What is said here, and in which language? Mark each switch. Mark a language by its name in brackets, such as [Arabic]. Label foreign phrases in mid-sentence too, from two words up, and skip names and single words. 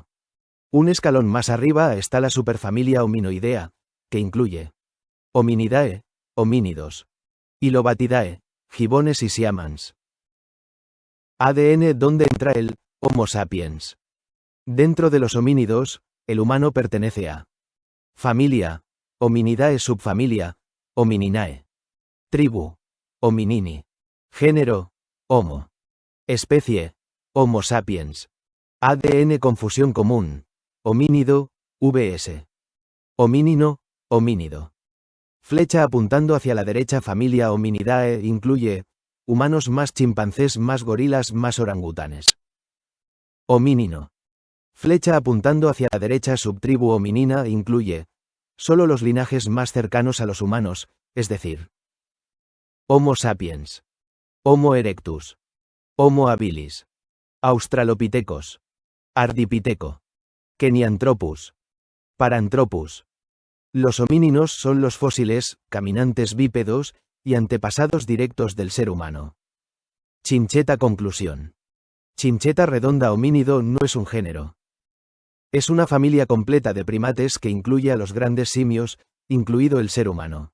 [Spanish] Un escalón más arriba está la superfamilia Hominoidea, que incluye Hominidae, homínidos, y Lobatidae, gibones y siamans. ADN. ¿Dónde entra el Homo sapiens? Dentro de los homínidos, el humano pertenece a familia, Hominidae, subfamilia, Homininae. Tribu, Hominini. Género, Homo. Especie, Homo sapiens. ADN. Confusión común. Homínido, vs. Homínino, homínido. Flecha apuntando hacia la derecha. Familia Hominidae incluye humanos más chimpancés más gorilas más orangutanes. Homínino. Flecha apuntando hacia la derecha. Subtribu hominina incluye solo los linajes más cercanos a los humanos, es decir, Homo sapiens, Homo erectus, Homo habilis, Australopithecus, Ardipithecus, Kenianthropus, Paranthropus. Los homíninos son los fósiles, caminantes bípedos, y antepasados directos del ser humano. Chincheta. Conclusión. Chincheta redonda. Homínido no es un género. Es una familia completa de primates que incluye a los grandes simios, incluido el ser humano.